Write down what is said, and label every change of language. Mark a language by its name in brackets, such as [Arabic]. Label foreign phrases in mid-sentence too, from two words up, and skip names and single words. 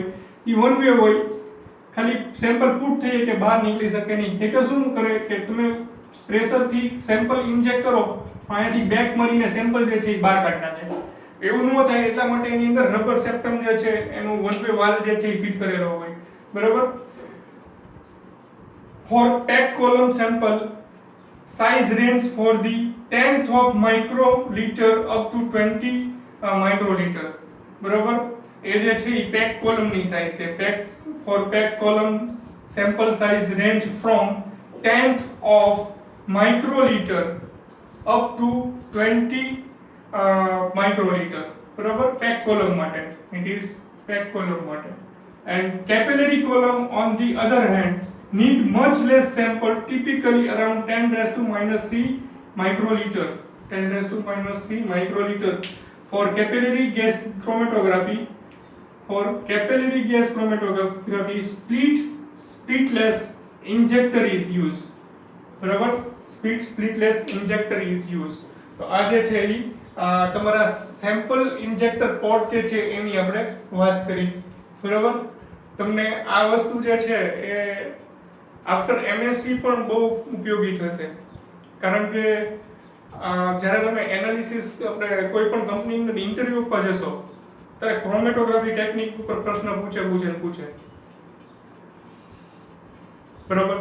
[Gujarati] એ [English] one way [Gujarati] હોય, ખાલી [English] sample put [Gujarati] થઈ કે બહાર નીકળી શકે નહીં. એક શું કરે કે તમે પ્રેશરથી [English] sample inject [Gujarati] કરો, અહીંયાથી બેક મારીને સેમ્પલ જે છે એ બહાર કાઢી નાખે. એવું ન થાય એટલા માટે એની અંદર [English] rubber septum [Gujarati] જે છે એનું [English] one way valve [Gujarati] જે છે એ ફિટ કરેલો હોય, બરાબર. [English] For packed column sample, size range for the 10th of microliter up to 20 microliter, [Gujarati] બરાબર. એ જે છે એ [English] pack column [Gujarati] ની સાઈઝ છે. [English] For packed column sample size range from 10th of microliter up to 20 microliter, [Gujarati] બરાબર. [English] pack column માટે it is pack column માટે. And capillary column on the other hand need much less sample, typically around 10 raised to minus 3 microliter. 10 raised to minus 3 microliter. For capillary gas chromatography, splitless injector is used, બરાબર. splitless injector is used. [Gujarati] તો આ જે છે એ તમારા [English] sample injector port [Gujarati] જે છે એની આપણે વાત કરી, બરાબર. તમને આ વસ્તુ જે છે એ [English] after MSc [Gujarati] પણ બહુ ઉપયોગી થશે, કારણ કે જ્યારે તમે એનાલિસિસ આપણે કોઈ પણ કંપનીની અંદર ઇન્ટરવ્યુ પર જશો ત્યારે [English] chromatography technique [Gujarati] ઉપર પ્રશ્ન પૂછે, બરાબર.